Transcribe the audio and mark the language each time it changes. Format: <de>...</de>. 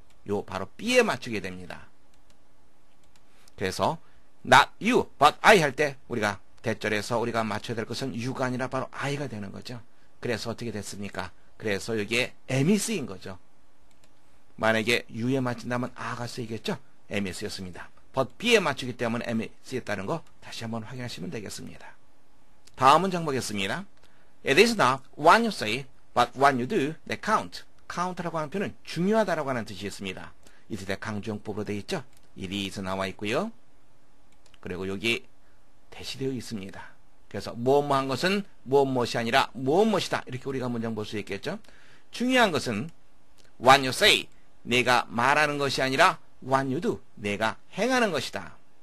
<ko>요 바로 B에 맞추게 됩니다. 그래서</ko> <en>not you but I</en> <ko>할 때 우리가 대절에서 우리가 맞춰야 될 것은 you가 아니라 바로 I가 되는 거죠. 그래서 어떻게 됐습니까? 그래서 여기에 M이 쓰인 거죠. 만약에 U에 맞춘다면 A가 쓰이겠죠? M이 쓰였습니다. but B에 맞추기 때문에 M이 쓰였다는 거 다시 한번 확인하시면 되겠습니다. 다음 문장 보겠습니다.</ko> <en>It is not what you say, but what you do that count.</en> <ko>count라고 하는 표현은 중요하다라고 하는 뜻이 있습니다. 이때 강조용법으로 되어 있죠?</ko> <en>it is</en> <ko>나와 있고요. 그리고 여기 대시되어 있습니다. 그래서 뭐뭐한 것은 무엇이 아니라 무엇이다. 이렇게 우리가 문장 볼 수 있겠죠? 중요한 것은</ko> <en>what you say,</en> <ko>내가 말하는 것이 아니라</ko> <en>what you do,</en> <ko>내가 행하는 것이다.</ko>